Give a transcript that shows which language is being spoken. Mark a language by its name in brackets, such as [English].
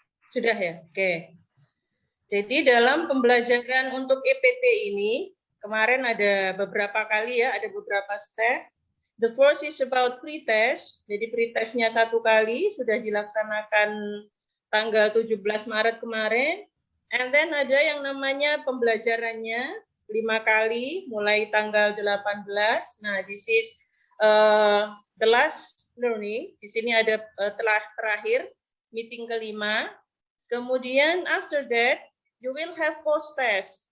[Indonesian] Sudah ya. Oke. Jadi dalam pembelajaran untuk EPT ini kemarin ada beberapa kali ya, ada beberapa step. [English] The first is about pre-test. [Indonesian] Jadi pre-testnya 1 kali sudah dilaksanakan tanggal 17 Maret kemarin. [English] And then [Indonesian] ada yang namanya pembelajarannya 5 kali mulai tanggal 18. [English] Nah, this is the last learning. [Indonesian] Di sini ada telah terakhir meeting kelima. Kemudian [English] after that you will have post test.